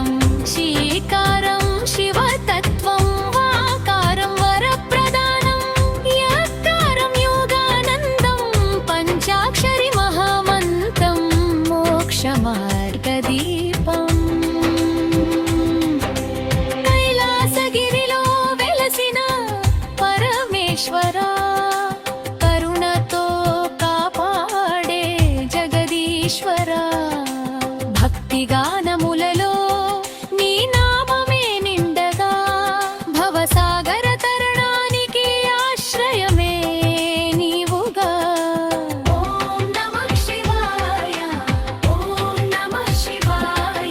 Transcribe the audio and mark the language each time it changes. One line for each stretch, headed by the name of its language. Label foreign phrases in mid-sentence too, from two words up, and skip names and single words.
Sanskrit: शीकारं शिवतत्त्वं वाकारं वरप्रदानं यकारं योगानन्दं पंचाक्षरी महामन्त्रं मोक्षमार्गदीपम्।
Telugu: కైలాసగిరిలో వెలసిన పరమేశ్వరా కరుణతో కాపాడే జగదీశ్వరా। భక్తిగానములలో నీ నామమే నిండగా భవసాగర తరణానికి ఆశ్రయమే నీవుగా।
Sanskrit: ఓం నమః శివాయ ఓం నమః శివాయ।